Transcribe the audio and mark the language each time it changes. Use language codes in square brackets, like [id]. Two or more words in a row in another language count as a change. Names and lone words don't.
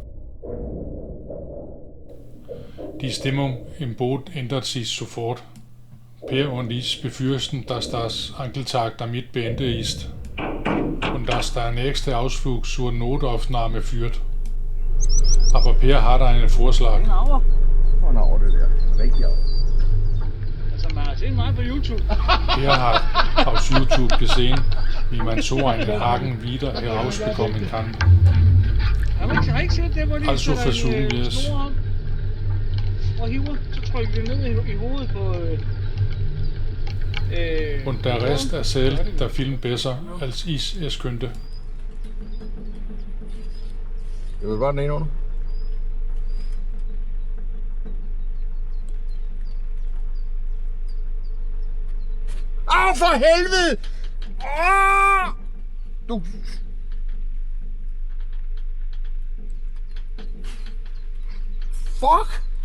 [de] Die Stimmung im Boot ändert sich sofort. Per und ich befürchten, dass das Angeltag damit beendet ist. Und dass der nächste Ausflug zur Notaufnahme führt. Aber Per hat einen Vorschlag. [da] Nå, det der. Rigtig av. Altså, man har set meget på YouTube. [de] Per hat auf YouTube gesehen, wie man so einen Haken wieder herausbekommen kann. [da] Har ikke set det, hvor de [de] Also versuchen wir es. [da] snor op og hiver, så trykker det ned i hovedet på... [de] Und der Rest erzählt der Film besser, als ich es könnte. [da] Jeg vil bare den ene under. Au, for helvede! Du... Fuck!